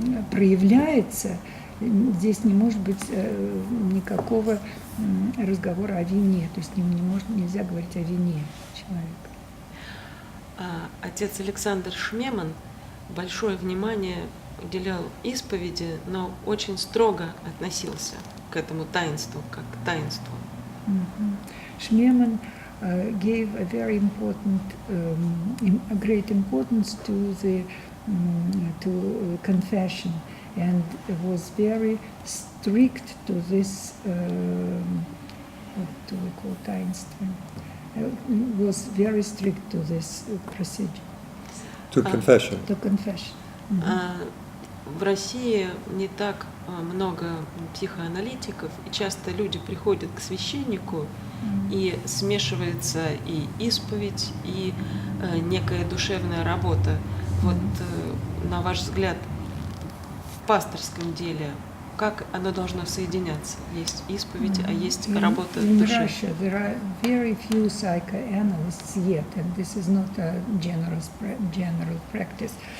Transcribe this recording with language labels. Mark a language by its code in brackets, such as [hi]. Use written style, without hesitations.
[ru] проявляется, здесь не может быть никакого разговора о вине, то есть нельзя говорить о вине человека. Отец Александр Шмеман большое внимание уделял исповеди, но очень строго относился к этому таинству, как к таинству. [en] Шмеман gave a very important, a great importance to the to confession, and was very strict to this. What do we call таинство? Was very strict to this procedure. To confession. To confession. [ru] В России не так много психоаналитиков, и часто люди приходят к священнику, и смешивается и исповедь, и некая душевная работа. Вот на ваш взгляд, в пасторском деле, как оно должно соединяться? Есть исповедь, а есть работа [en] in [ru] души. [en] Russia, there are very few psychoanalysts yet, and this is not a general practice.